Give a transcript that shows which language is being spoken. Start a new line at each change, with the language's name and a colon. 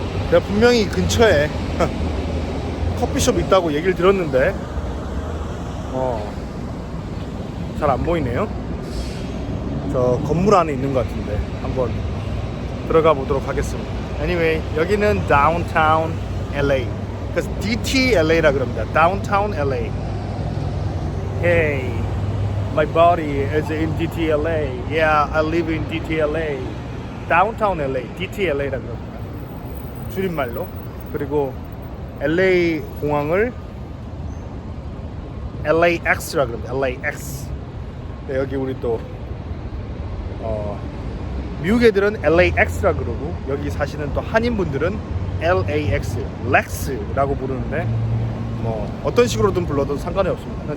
Korean: 내가 분명히 근처에 커피숍 있다고 얘기를 들었는데 잘 안 보이네요. 저 건물 안에 있는 것 같은데 한번 들어가 보도록 하겠습니다. Anyway, 여기는 Downtown LA. 그래서 DTLA라 그럽니다.
English: Downtown LA. Hey, my body is in DTLA. Yeah, I live in DTLA.
Korean: Downtown LA, DTLA라 그럽니다. 줄임말로. 그리고 LA 공항을 LAX라 그럽니다. LAX. 네, 여기 우리 또 미국 애들은 LAX라 그러고 여기 사시는 또 한인분들은 LAX, 렉스라고 부르는데 뭐 어떤 식으로든 불러도 상관이 없습니다.